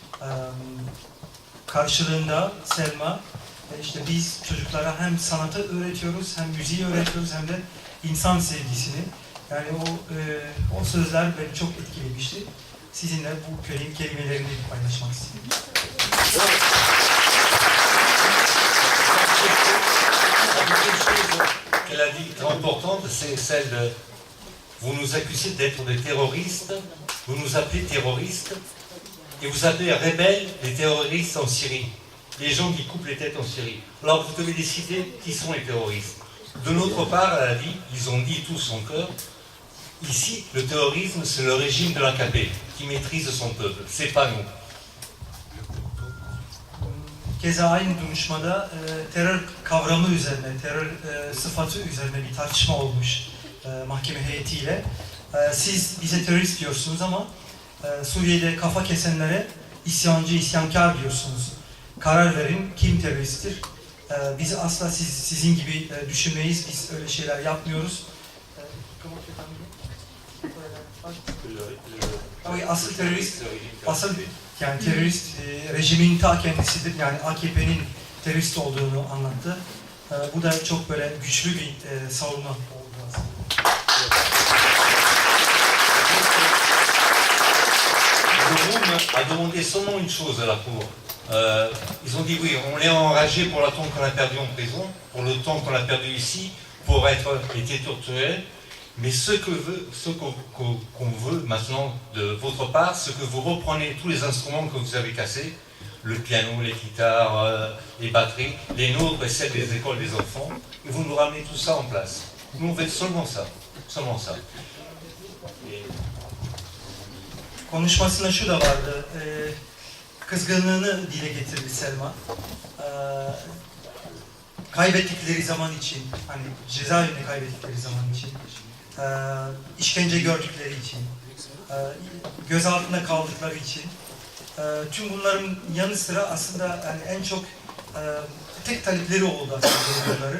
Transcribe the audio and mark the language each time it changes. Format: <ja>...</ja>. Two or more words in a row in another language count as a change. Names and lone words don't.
<tr>Karşılığında Selma işte biz çocuklara hem sanatı öğretiyoruz, hem müziği öğretiyoruz, hem de insan sevgisini. Yani o sözler beni çok etkilemişti. Sizinle bu kelimelerini paylaşmak istedim.</tr> <fr>La deuxième chose qu'elle a dit très importante, c'est celle de vous nous accusez d'être des terroristes, vous nous appelez terroristes, et vous appelez rebelles les terroristes en Syrie, les gens qui coupent les têtes en Syrie. Alors vous devez décider qui sont les terroristes. De notre part, elle a dit, ils ont dit tous en cœur, ici, le terrorisme, c'est le régime de l'AKP qui maîtrise son peuple, c'est pas nous.</fr> <tr>Keza aynı duruşmada terör kavramı üzerine, terör sıfatı üzerine bir tartışma olmuş mahkeme heyetiyle. Siz bize terörist diyorsunuz ama Suriye'de kafa kesenlere isyancı, isyankar diyorsunuz. Karar verin, kim teröristtir? Biz asla sizin gibi düşünmeyiz, biz öyle şeyler yapmıyoruz. Asıl terörist, yani terörist rejimin ta kendisidir. Yani AKP'nin terörist olduğunu anlattı. Bu da çok böyle güçlü bir savunma oldu aslında.</tr> <fr>Le Groom a demandé seulement une chose à la Cour. Ils ont dit oui, on est enragé pour le temps qu'on a perdu en prison, pour le temps qu'on a perdu ici, pour être été torturé. Mais ce qu'on veut maintenant de votre part, c'est que vous reprenez tous les instruments que vous avez cassés, le piano, les guitares, les batteries, les nôtres et celles des écoles des enfants, et vous nous ramenez tout ça en place. Nous on fait seulement ça, seulement ça.</fr> <tr>Konuşmasında şu da vardı, kızgınlığını dile getirdi Selma. Kaybettikleri zaman için, hani cezaevini kaybettikleri zaman için, işkence gördükleri için, gözaltında kaldıkları için, tüm bunların yanı sıra aslında yani en çok tek talepleri oldu aslında bunların.</tr>